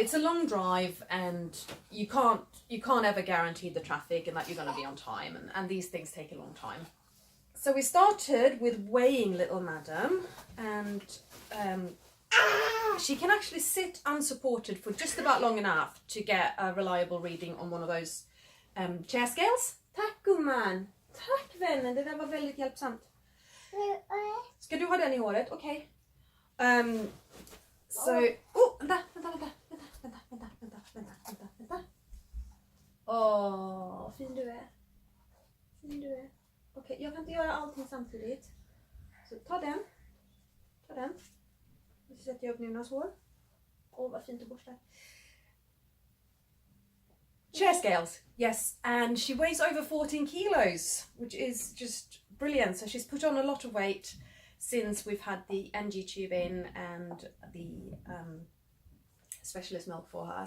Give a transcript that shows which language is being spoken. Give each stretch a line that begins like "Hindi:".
English: It's a long drive, and you can't ever guarantee the traffic and that you're going to be on time, and these things take a long time. So we started with weighing little madam, and she can actually sit unsupported for just about long enough to get a reliable reading on one of those chair scales.
Swedish: Tack gumman! Tack vännen, det där var väldigt hjälpsamt. Ska du ha den i håret? Okej. Vänta. Åh, fin du är. Okej, jag kan inte göra allting samtidigt. Så ta den. Så sätter jag upp Nunas hår. Åh, vad fint du borstar.
English: Chair scales, yes, and she weighs over 14 kilos, which is just brilliant. So she's put on a lot of weight since we've had the NG tube in and the specialist milk for her.